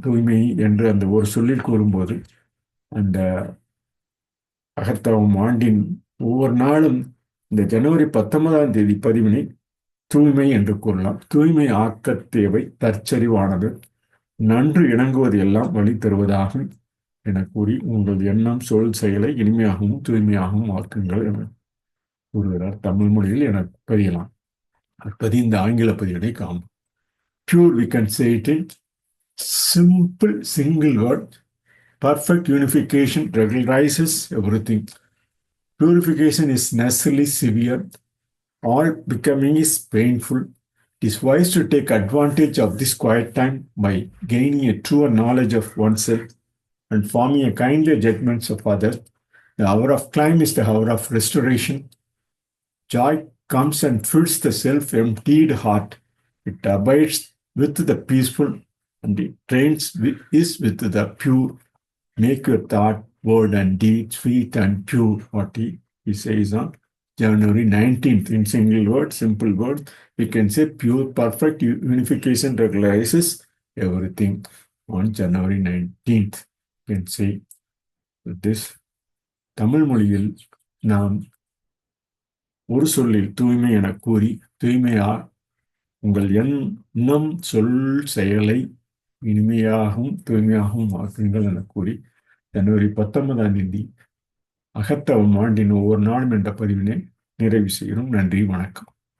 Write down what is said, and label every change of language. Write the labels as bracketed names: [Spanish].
[Tamil] தூய்மை என்று அந்த ஒரு சொல்லில் கூறும்போது அந்த அகத்தவம் ஆண்டின் ஒவ்வொரு நாளும் இந்த ஜனவரி 19ஆம் தேதி பதிவினை தூய்மை என்று கூறலாம். தூய்மை ஆக்கத்தேவை தற்செறிவானது. நன்று இணங்குவது எல்லாம் வழி தருவதாகும் என கூறி, உங்கள் எண்ணம் சொல் செயலை இனிமையாகவும் தூய்மையாகவும் ஆக்குங்கள் என கூறுகிறார். தமிழ் மொழியில் என பதியலாம். இந்த ஆங்கில பதிவினை காணும். [English] Pure, we can say it in simple single word. Perfect unification regularizes everything. Purification is necessarily severe. All becoming is painful. It is wise to take advantage of this quiet time by gaining a truer knowledge of oneself and forming a kindlier judgments of others. The hour of climb is the hour of restoration. Joy comes and fills the self-emptied heart. It abides with the peaceful and it trains with the pure. Make your thought, word and deed sweet and pure. What he says on January 19th in single word, simple word. We can say pure, perfect unification regularizes everything on January 19th. You can say this. [Tamil] Tamil மொழியில் நாம் ஒரு சொல்லில் தூய்மை என கூறி, உங்கள் எண்ணம் சொல் செயலை இனிமையாகவும் தூய்மையாகவும் ஆக்குங்கள் என கூறி, ஜனவரி 19ஆம் தேதி அகத்தவம் ஆண்டின் ஒவ்வொரு நாளும் என்ற பதிவினை நிறைவு செய்கிறோம். நன்றி, வணக்கம்.